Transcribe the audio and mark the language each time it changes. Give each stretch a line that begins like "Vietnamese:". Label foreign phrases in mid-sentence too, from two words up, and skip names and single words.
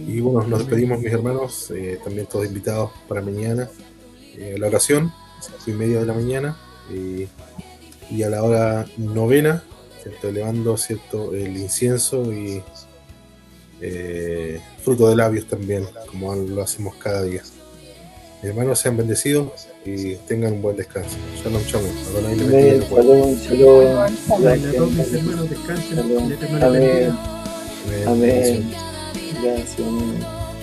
Spanish: Y bueno, nos despedimos, mis hermanos, también todos invitados para mañana, la oración, 5:30 de la mañana, y a la hora 9, ¿cierto? Elevando, ¿cierto?, el incienso y fruto de labios también, como lo hacemos cada día. Mis hermanos, sean bendecidos y tengan un buen descanso.
Hebrew: שלום, שלום.
Spanish: Adonai les bendiga y Amén. los guarde.
Hebrew: שלום, שלום.
Spanish: Amén. A todos mis hermanos descansen. Shalom. El Eterno les bendiga. Amén. Amén. Gracias, amén.